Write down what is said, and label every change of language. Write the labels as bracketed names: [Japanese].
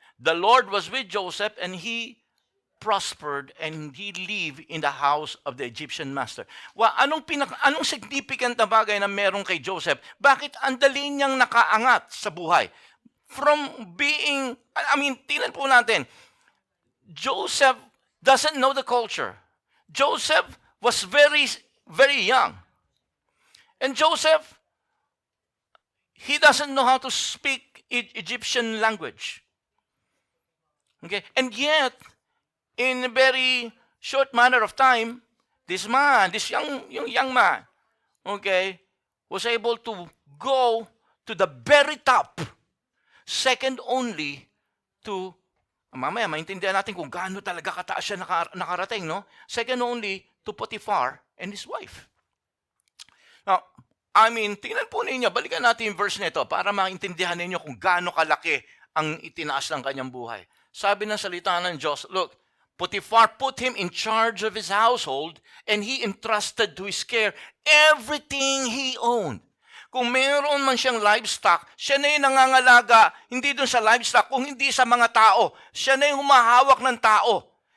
[English] The Lord was with Joseph and he prospered and he lived in the house of the Egyptian master. [Filipino] Anong significant na bagay na meron kay Joseph? Bakit ang dali niyang nakaangat sa buhay? Tingnan po natin. [English] Joseph doesn't know the culture. Joseph was very, very young. And Joseph, he doesn't know how to speak Egyptian language. Okay? And yet, in a very short manner of time, this young man, okay, was able to go to the very top, second only to, [Filipino] mamaya maintindihan natin kung gaano talaga kataas siya nakarating, [English] no? Second only to Potiphar and his wife. Now, [Filipino] tingnan po ninyo, balikan natin yung verse nito para maintindihan ninyo kung gaano kalaki ang itinaas ng kanyang buhay. Sabi ng salita ng Diyos, [English] look, Potiphar put him in charge of his household and he entrusted to his care everything he owned. [Filipino] Kung mayroon man siyang livestock, siya na yung nangangalaga, hindi dun sa livestock, kung hindi sa mga tao. Siya na yung humahawak ng tao.